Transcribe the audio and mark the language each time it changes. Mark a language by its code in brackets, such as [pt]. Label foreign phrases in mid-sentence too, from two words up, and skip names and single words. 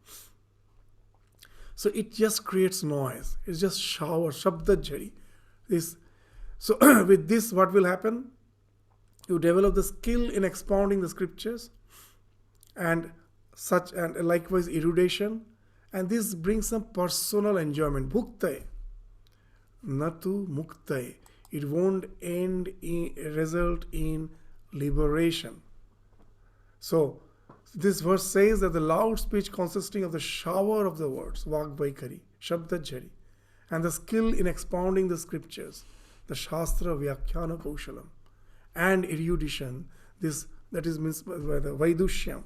[en] So it just creates noise. It's just shower, [sa] शब्द झरी. [en] So with this, what will happen? You develop the skill in expounding the scriptures, and likewise erudition, and this brings some personal enjoyment. [sa] भुक्तये, न तु मुक्तये. [en] It won't result in liberation. So this verse says that the loud speech consisting of the shower of the words, [sa] वाग् वैखरी, शब्द झरी, [en] and the skill in expounding the scriptures, the [sa] शास्त्र व्याख्यान कौशलम्, [en] and erudition, that is means by the Vaidushyam.